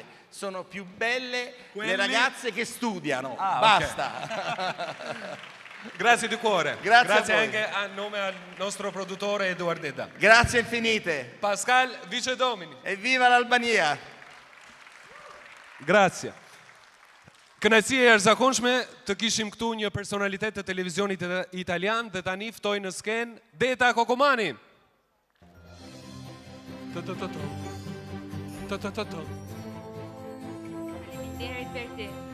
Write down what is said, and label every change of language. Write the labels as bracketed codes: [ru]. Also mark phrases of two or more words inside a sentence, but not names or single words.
[it] Sono più belle le ragazze che studiano. Ah, basta. Okay. Grazie di cuore. Grazie anche a nome al nostro produttore Eduard Deda. Grazie infinite. Pascal Vicedomini. Evviva l'Albania. Grazie. [sq] Kënaqësi e jashtëzakonshme të kishim këtu një personalitet të televizionit italian dhe tani ftoj në skenë Deta Kokomani. Faleminderit Berti.